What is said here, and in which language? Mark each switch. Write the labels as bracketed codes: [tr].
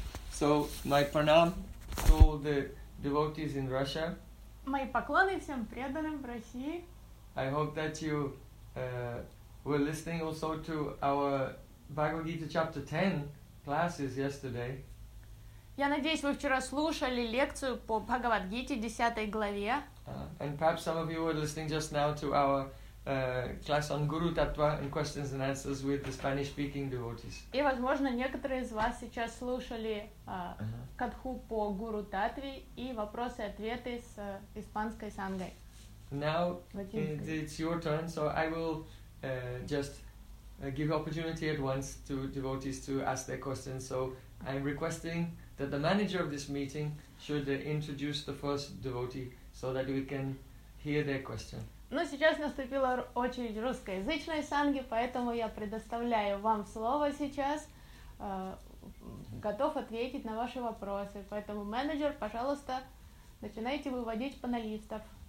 [en] So my pranam to all the devotees in Russia. [ru] Мои поклоны всем преданным в России. [en] I hope that you were listening also to our Bhagavad Gita chapter 10 classes yesterday. [ru] Я надеюсь, вы вчера слушали лекцию по Бхагавад Гите, 10 главе. [en] And perhaps some of you were listening just now to our class on Guru Tattva and questions and answers with the Spanish-speaking devotees. [ru] И, возможно, некоторые из вас сейчас слушали катху по Гуру Таттве и вопросы-ответы с испанской сангой. [en] Now it's your turn, so I will just give opportunity at once to devotees to ask their questions. So I'm requesting that the manager of this meeting should introduce the first devotee so that we can hear their question. [ru] Но сейчас наступила очередь русскоязычной санги, поэтому я предоставляю вам слово сейчас, готов ответить на ваши вопросы. Поэтому, менеджер, пожалуйста, начинайте выводить панелистов.